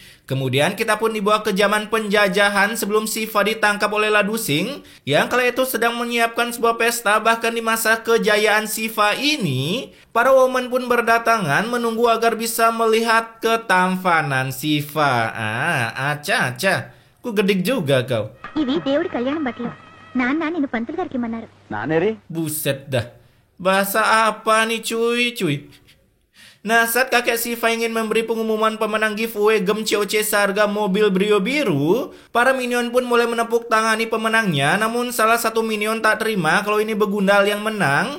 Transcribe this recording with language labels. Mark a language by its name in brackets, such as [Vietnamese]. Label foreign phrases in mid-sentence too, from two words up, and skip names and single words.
[Indonesian] Kemudian kita pun dibawa ke zaman penjajahan sebelum Siva ditangkap oleh Ladusing, yang kala itu sedang menyiapkan sebuah pesta. Bahkan di masa kejayaan Siva ini, para woman pun berdatangan menunggu agar bisa melihat ketampanan Siva. Aca, ku gedik juga kau. [Telugu] ఇవి దేవుడి కళ్యాణం బట్టలు నాన్న నిన్ను పంతులు గారికి ఇమ్మన్నారు. నానేరి [Indonesian] Buset dah. Bahasa apa nih cuy? Nah, saat kakek Siva ingin memberi pengumuman pemenang giveaway gem COC seharga mobil Brio biru, para minion pun mulai menepuk tangani pemenangnya. Namun salah satu minion tak terima kalau ini Begundal yang menang.